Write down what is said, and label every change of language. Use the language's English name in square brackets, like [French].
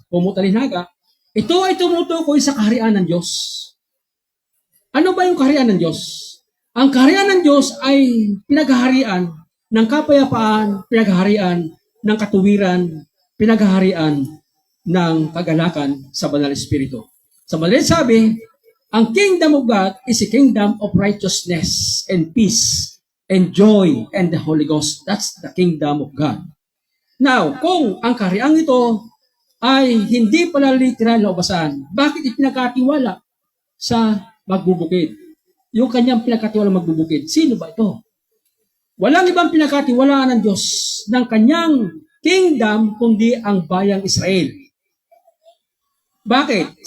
[Filipino] Pumutalinhaga, ito ay tumutukoy sa kaharian ng Diyos. Ano ba yung kaharian ng Diyos? Ang kaharian ng Diyos ay pinaghaharian ng kapayapaan, pinaghaharian ng katuwiran, pinaghaharian ng kagalakan sa Banal Espiritu. Sa madaling sabi, ang [English] kingdom of God is a kingdom of righteousness and peace and joy and the Holy Ghost. That's the kingdom of God. [Filipino] Now, kung ang kaharian ito ay hindi pala literal na ubasan, bakit ipinagkatiwala sa magbubukid? Yung kanyang pinagkatiwala magbubukid, sino ba ito? Walang ibang pinagkatiwalaan ng Diyos ng kanyang kingdom kundi ang bayang Israel. Bakit?